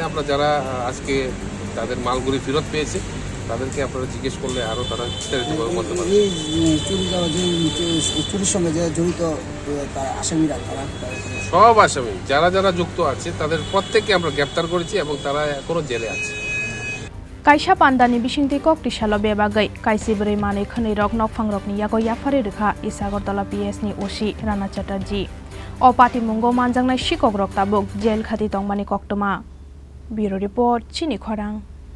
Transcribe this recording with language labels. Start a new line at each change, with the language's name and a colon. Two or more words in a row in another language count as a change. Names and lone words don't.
Bangla: আমরা যারা আজকে তাদের মালগুলি ফেরত পেয়েছে তাদেরকে আপনারা জিজ্ঞেস করলে আরও তারা বিস্তারিতভাবে বলতে পারবে। চুরির সঙ্গে যে জড়িত আসামিরা, সব আসামি যারা যুক্ত আছে তাদের প্রত্যেককে আমরা গ্রেপ্তার করেছি এবং তারা এখনো জেলে আছে।
Kok Borok: Kaisa pandani bisingti Koktisalo bebagai Kaichibwri mani Khonwirok Nokphang Rokni Yago Yapharwi Rwjakha Isagartala PS ni Osi Rana Chatterjee o pati mungo manjangnai sikok rok tabuk jail khati tongmani koktoma.
English: Bureau report Chini Khorang.